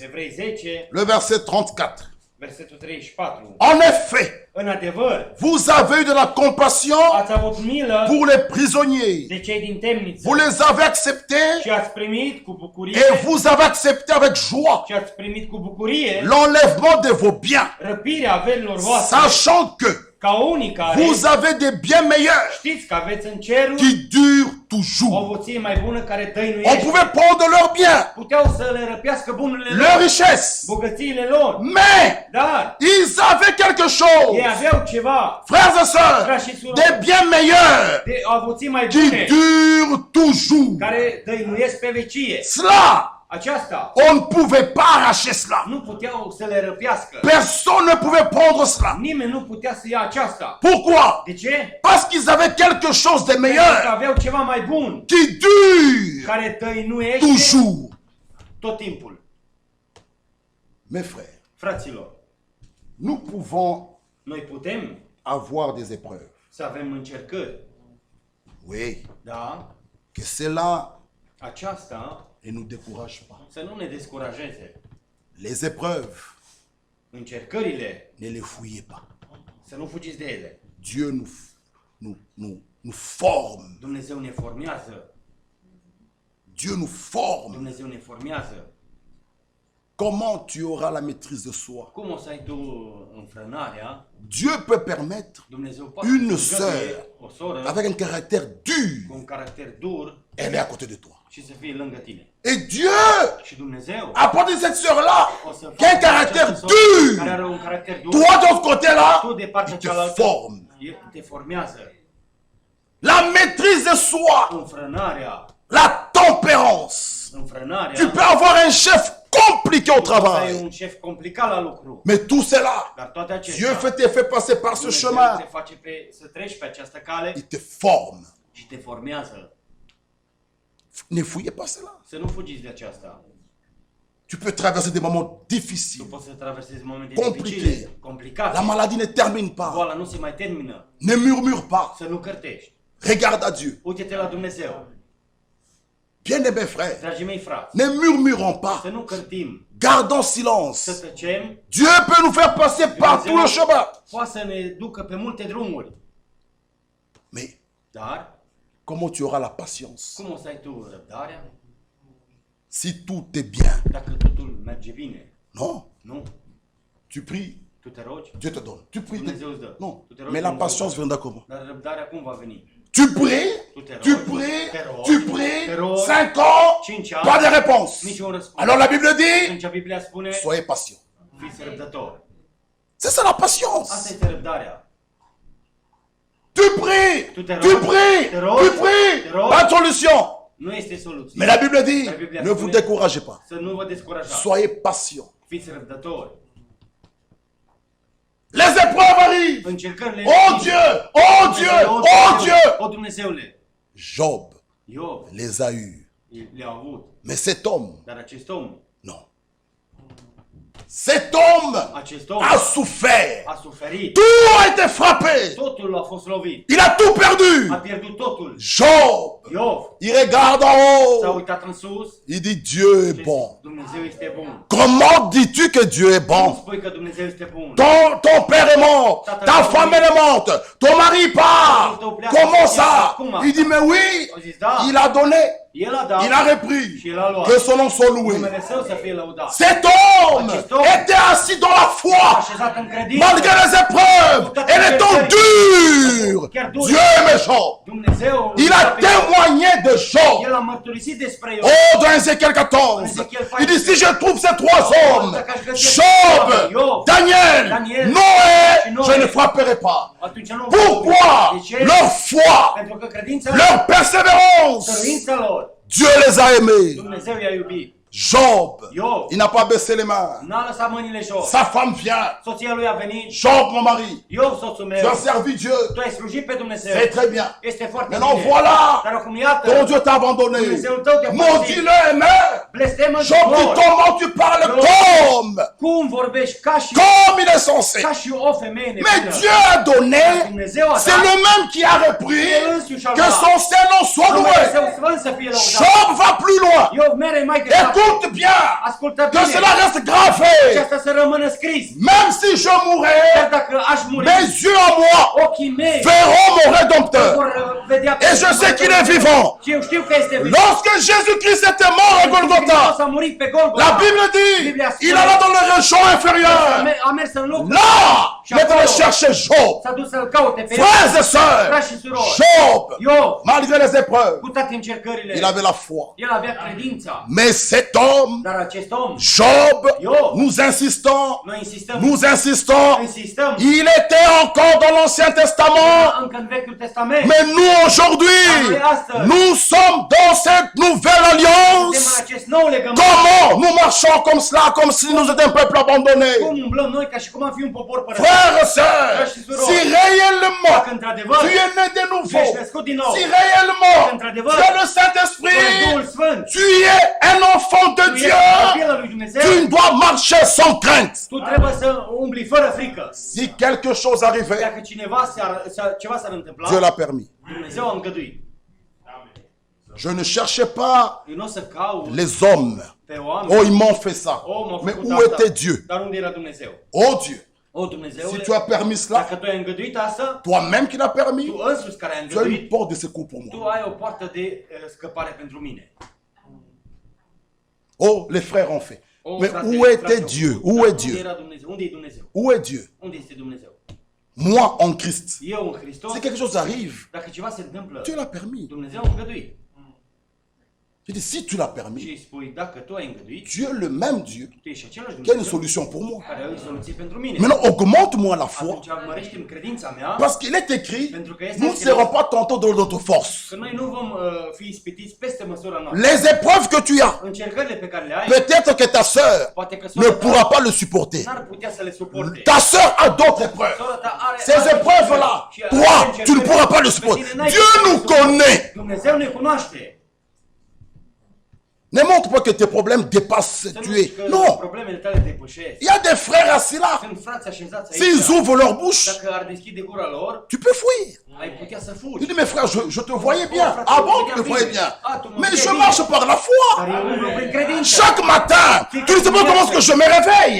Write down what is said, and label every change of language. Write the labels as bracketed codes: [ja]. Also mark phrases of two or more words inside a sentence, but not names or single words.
[ro] Evrei 10, [fr] le verset 34. [ro] versetul 34. [fr] En effet, [ro] În adevăr, [fr] vous avez eu de la compassion [ro] ați avut milă [fr] pour les prisonniers. [ro] de cei din temniță [fr] Vous les avez acceptés [ro] și ați primit cu bucurie [fr] et vous avez accepté avec joie [ro] și ați primit cu bucurie [fr] l'enlèvement de vos biens, [ro] răpirea averilor voastre, [fr] sachant que [ro] ca unii care [fr] vous avez des biens meilleurs [ro] știți că aveți în cerul [fr] qui durent [ro] o [fr] toujours. [ro] avuție mai bună care [fr] On [ro] dăinuiește. [fr] pouvait prendre leurs biens, [ro] Puteau să le răpească bunurile [fr] leurs [ro] lor, [fr] richesses, [ro] bogățiile lor, [fr] mais [ro] dar [fr] ils avaient quelque chose, [ro] ei aveau ceva, [fr] frères et sœurs, des biens meilleurs [ro] de avuții mai [fr] qui [ro] bune, [fr] durent toujours. [ro] care dăinuiesc pe vecie. [fr] Cela, [ro] Aceasta [fr] on ne pouvait pas arracher cela. [ro] nu puteau să le răpească. [fr] Personne ne pouvait prendre cela. [ro] Nimeni nu putea să ia aceasta. [fr] Pourquoi? [ro] De ce? [fr] Parce qu'ils avaient quelque chose de [ro] Pentru că [fr] meilleur [ro] aveau ceva mai bun, [fr] qui dure [ro] care dăinuiește [fr] toujours. [ro] tot timpul. [fr] Mes frères, [ro] Fraților, [fr] nous pouvons [ro] noi putem [fr] avoir des épreuves. [ro] să avem încercări. [fr] Oui, [ro] Da? [fr] que cela [ro] Aceasta [fr] ne nous décourage pas. [ro] să nu ne descurajeze. [fr] Les épreuves, [ro] Încercările, [fr] ne les fouillez pas. [ro] să nu fugiți de ele. [fr] Dieu nous forme. [ro] Dumnezeu ne formează. [fr] Dieu nous forme. [ro] Dumnezeu ne formează. [fr] Comment tu auras la maîtrise de soi? [ro] Cum o să ai tu înfrânarea? [fr] Dieu peut permettre [ro] Dumnezeu poate [fr] une [ro] să [fr] sœur [ro] îngăduie o soră [fr] avec un caractère [ro] cu [fr] dur, [ro] un caracter dur [fr] elle est à côté de toi. [ro] și să fie lângă tine. [fr] Et Dieu [ro] Și Dumnezeu [fr] apporte cette sœur-là [ro] o să [fr] qui a un [ro] facă [fr] caractère [ro] această soră care are [fr] dur. [ro] un caracter dur. [fr] Toi, de l'autre côté-là, [ro] Tu de partea [fr] il te [ro] cealaltă [fr] forme. [ro] te formează. [fr] La maîtrise de soi, [ro] Înfrânarea, [fr] la tempérance. [ro] înfrânarea. [fr] Tu peux avoir un chef compliqué au [ro] Poți să ai [fr] travail. [ro] un șef complicat la lucru. [fr] Mais tout cela, [ro] Dar toate [fr] Dieu [ro] acestea, [fr] te fait passer par ce [ro] Dumnezeu te [fr] chemin. [ro] face să treci pe această cale [fr] Il te forme. [ro] și te formează. [fr] Ne fouillez pas cela. [ro] Să nu fugiți de aceasta. [fr] Tu peux traverser des moments [ro] Tu [fr] difficiles. [ro] poți să traversezi momente [fr] Compliqué. [ro] dificile, complicate. [fr] La maladie ne termine pas. [ro] Boala nu se mai termină. [fr] Ne murmure pas. [ro] Să nu cârtești. [fr] Regarde à Dieu. [ro] Uite-te la Dumnezeu. [fr] Bien-aimés frères, [ro] Dragii mei frați, [fr] ne murmurons pas. [ro] să nu cârtim, [fr] Gardons [ro] să [fr] silence. [ro] tăcem. [fr] Dieu peut nous faire passer par tout le chemin. [ro] Poate să ne ducă pe multe drumuri. [fr] Mais [ro] Dar, [fr] comment tu auras la patience [ro] cum o să ai tu răbdarea [fr] si tout est bien? [ro] dacă totul merge bine? [fr] Non. [ro] Nu? [fr] Tu pries, [ro] Tu te rogi, [fr] Dieu te donne. Tu pries, [ro] Dumnezeu îți dă. [fr] non. [ro] Tu te rogi, [fr] Mais la [ro] Dumnezeu [fr] patience [ro] îți dă. [fr] viendra comment? [ro] Dar răbdarea cum va veni? [fr] Tu pries, [ro] Tu te [fr] tu [ro] rogi, [fr] pries, [ro] te rogi, [fr] tu pries, [ro] te rogi, [fr] 5 ans, [ro] 5 ani, [fr] pas de réponse. [ro] niciun răspuns. [fr] Alors la Bible dit, [ro] Atunci Biblia spune, [fr] soyez patient. [ro] fiți răbdători. [fr] C'est ça la [ro] Asta [fr] patience. [ro] este răbdarea. [fr] Tu pries, [ro] Tu te [fr] tu [ro] rogi, [fr] pries, [ro] te rogi, [fr] tu pries, [ro] te rogi. [fr] pas de solution. [ro] Nu este soluție. [fr] Mais la Bible dit, [ro] La Biblia [fr] ne vous [ro] spune [fr] découragez pas. [ro] să nu vă descurajați. [fr] Soyez patient. [ro] Fiți răbdători. [fr] Les épreuves arrivent. [ro] Încercările... [fr] Oh Dieu, oh Dieu, oh Dieu. [ro] O Dumnezeule! [fr] Job [ro] Iov [fr] les a eus. [ro] le-a avut. [fr] Mais cet homme, [ro] Dar acest om, [fr] non. Cet homme [ro] acest om [fr] a souffert. [ro] a suferit. [fr] Tout a été frappé. [ro] Totul a fost lovit. [fr] Il a tout perdu. [ro] A pierdut totul. [fr] Job, [ro] Iov [fr] il regarde en [ro] s-a [fr] haut. [ro] uitat în sus. [fr] Il dit Dieu est [ro] Și [fr] bon. [ro] Dumnezeu este bun. [fr] Comment dis-tu que Dieu est [ro] Cum [fr] bon? [ro] spui că Dumnezeu este bun? [fr] Ton père est mort, ta femme elle est morte, ton mari part. Comment ça? Il dit mais oui, [ro] Au zis, da, [fr] il a donné, [ro] el a dat [fr] il a repris. [ro] și el a luat. [fr] Que son nom soit loué. [ro] Numele Său să fie lăudat. [fr] Cet homme était assis dans la foi, [ro] Așezat în credință. [fr] malgré les épreuves et les temps durs. Dieu aimait Job. [ro] Dumnezeu [fr] Il a témoigné de Job. [ro] El a mărturisit despre Iov. [fr] Oh, dans Ézéchiel 14, il dit si je trouve ces trois hommes, Job, Daniel, Noé, je ne frapperai pas. [ro] Atunci nu [fr] Pourquoi? [ro] De ce? [fr] Leur foi, [ro] Pentru că credința [fr] leur persévérance, [ro] credința lor, [fr] Dieu les a aimés. [ro] Dumnezeu i-a iubit. [fr] Job, [ro] Job [fr] il n'a pas baissé les mains. [ro] n-a lăsat mâinile jos. [fr] Sa femme vient. [ro] Soția lui a venit. [fr] Job, mon mari, [ro] Iov, soțul meu, [fr] tu as servi Dieu. [ro] tu ai slujit pe Dumnezeu. [fr] C'est très bien. [ro] Este foarte [fr] Maintenant, [ro] bine. [fr] voilà, [ro] Dar acum iată, [fr] ton Dieu t'a abandonné. [ro] Dumnezeul tău te-a [fr] Mon [ro] părăsit. [fr] Dieu l'aimait. [ro] Blestemă [fr] Job dit [ro] mor. [fr] comment tu parles comme, [ro] Cum vorbești ca și [fr] comme il est censé. [ro] o femeie [fr] Mais [ro] nebună. [fr] Dieu a donné, [ro] Dumnezeu a [fr] c'est [ro] dat. [fr] le même qui a repris, [ro] El însuși a [fr] que [ro] luat. [fr] son Seigneur soit [ro] Numele Său [fr] loué. [ro] sfânt să fie lăudat. [fr] Job va plus loin. [ro] Iov mere mai departe. [fr] Écoute bien, [ro] Ascultă [fr] que [ro] bine. [fr] cela reste gravé. [ro] Și asta să rămână scris. [fr] Même si je [ro] Chiar [fr] mourrais, [ro] dacă aș muri, [fr] mes yeux en moi [ro] ochii mei [fr] verront mon Rédempteur. [ro] vor vedea pe [fr] Et je sais qu'il est vivant. [ro] Și eu știu că este vivant. [fr] Lorsque Jésus-Christ était mort à [ro] Hristos [fr] Golgotha, [ro] a murit pe Golgotha. [fr] la Bible dit, il alla dans les régions inférieures. [ro] A mers în locul. [fr] Là, maintenant chercher Job. [ro] S-a dus să-l caute pe [fr] Frères et sœurs, [ro] frați și surori. [fr] Job, [ro] Iov, [fr] malgré les épreuves, [ro] cu toate încercările, [fr] il avait la foi. [ro] el avea credința. [fr] Mais cet homme, [ro] Dar acest om, [fr] Job, [ro] Job, [fr] nous insistons, [ro] noi insistăm, [fr] insistons, il était encore dans l'Ancien Testament. [ro] încă în Vechiul Testament. [fr] Mais nous aujourd'hui, nous sommes dans cette nouvelle [ro] Suntem în [fr] alliance. [ro] acest nou legământ. [fr] Comment nous marchons comme cela, comme si nous étions un peuple abandonné? [ro] Cum umblăm noi ca și cum am fi un popor părăsit. [fr] Frères et sœurs, si réellement [ro] Dacă într-adevăr [fr] tu es né de [ro] ești [fr] nouveau, [ro] născut din nou, [fr] si réellement [ro] într-adevăr [fr] tu as le [ro] tu ești [fr] Saint-Esprit, [ro] Duhul Sfânt, [fr] tu es un enfant de [ro] tu ești [fr] Dieu, [ro] copilul lui Dumnezeu, [fr] tu dois marcher sans crainte. [ro] tu trebuie [fr] Si quelque chose arrivait, [ro] Dacă ceva s-ar întâmpla, [fr] Dieu l'a permis. [ro] Dumnezeu a îngăduit. [fr] Je ne cherchais pas [ro] Eu nu o să caut [fr] les hommes. [ro] pe [fr] Oh, [ro] oameni. [fr] ils m'ont fait ça. [ro] M-a [fr] Mais [ro] făcut [fr] où [ro] asta. [fr] était Dieu? [ro] Dar unde era Dumnezeu? [fr] Oh Dieu, [ro] O, [fr] si [ro] Dumnezeule, [fr] tu as permis cela, [ro] dacă tu ai îngăduit asta, [fr] toi-même qui l'as permis, [ro] tu însuți care ai [fr] tu as une [ro] îngăduit, [fr] porte de secours pour [ro] tu [fr] moi. [ro] ai o poartă de scăpare pentru mine. [fr] Oh, les frères ont fait. [ro] O, [fr] Mais [ro] frate, [fr] où était [ro] frate, [fr] Dieu? [ro] dar [fr] Où est [ro] Unde [fr] Dieu? [ro] era Dumnezeu? Unde e Dumnezeu? [fr] Où est Dieu? [ro] Unde este Dumnezeu? [fr] Moi en Christ. [ro] Eu în Hristos, [fr] Si quelque chose arrive, [ro] dacă ceva se întâmplă, [fr] Dieu l'a permis. [ro] Dumnezeu a îngăduit. [fr] Je dis, si tu l'as permis, [ro] Și îi spui, dacă tu ai îngăduit, [fr] Dieu, le même Dieu, [ro] tu ești același [fr] qui a une [ro] Dumnezeu [fr] solution pour moi. [ro] care are o soluție pentru mine. [fr] Maintenant, augmente-moi la foi. [ro] Atunci mărește-mi credința mea, [fr] Parce qu'il est écrit, [ro] pentru că este [fr] nous ne [ro] scris [fr] serons pas tentés de notre force. [ro] că noi nu vom fi ispitiți peste măsura noastră. [fr] Les épreuves que tu as, [ro] Încercările pe care le ai, [fr] peut-être que ta sœur [ro] poate că [fr] ne pourra pas le supporter. [ro] n-ar putea să le suporte. [fr] Ta sœur a d'autres épreuves. [ro] Sora ta are [fr] Ces [ro] alte [fr] épreuves-là, [ro] și are [fr] toi, [ro] încercări [fr] tu ne pourras pas le [ro] pe [fr] supporter. [ro] tine n-ai [fr] Dieu [ro] putea să [fr] nous [ro] le suporte. [fr] connaît. [ro] Dumnezeu ne cunoaște. [fr] Ne montre pas que tes problèmes dépassent [ro] Să nu [fr] tu es. [ro] zici că [fr] Non. [ro] problemele tale depășesc. [fr] Il y a des frères assis là. [ro] Sunt frați așezați [fr] S'ils [ro] aici. [fr] ouvrent leur bouche, [ro] Dacă ar deschide gura lor, [fr] tu peux fuir. [ro] ai putea să [fr] Il [ro] fugi. [fr] dit, mes frères, je te voyais bien. Ah bon, tu me voyais bien. Mais je marche par la [ro] Dar [fr] foi. [ro] eu umblu prin credință. [fr] Chaque matin, tu ne sais pas comment est-ce que je me réveille.